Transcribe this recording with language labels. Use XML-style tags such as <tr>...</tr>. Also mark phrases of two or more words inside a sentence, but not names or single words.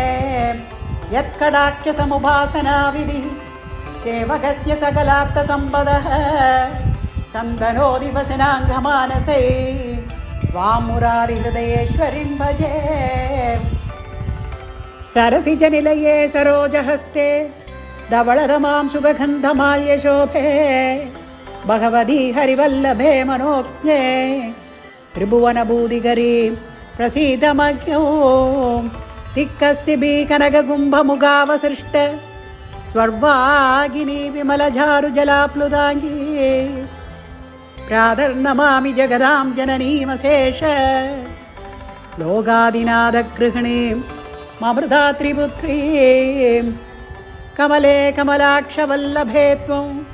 <sa>यत्कटाक्षसमुपासनाविधिः सेवकस्य सकलार्थसम्पदः सन्दनोति वसनाङ्गमानसे वामुरारिहृदयेश्वरीं भजे सरसिजनिलये सरोजहस्ते धवळधमां सुगन्धमाल्यशोभे ഭഗവതി ഹരിവല്ലഭേ മനോജ്ഞേ ത്രിഭുവനഭൂതികരീ പ്രസീതമജ്ഞോ തിക്കസ്തിഭി കനകകുംഭമുഖാവസൃഷ്ട സ്വർവാഗിനി വിമലചാരുജലാപ്ലുതാംഗീ പ്രാതർനമാമി ജഗദാം ജനനീമശേഷ ലോകാദിനാഥഗൃഹിണീം മമൃതാത്രിപുത്രീം കമലേ കമലാക്ഷവല്ലഭേ ത്വം</sa>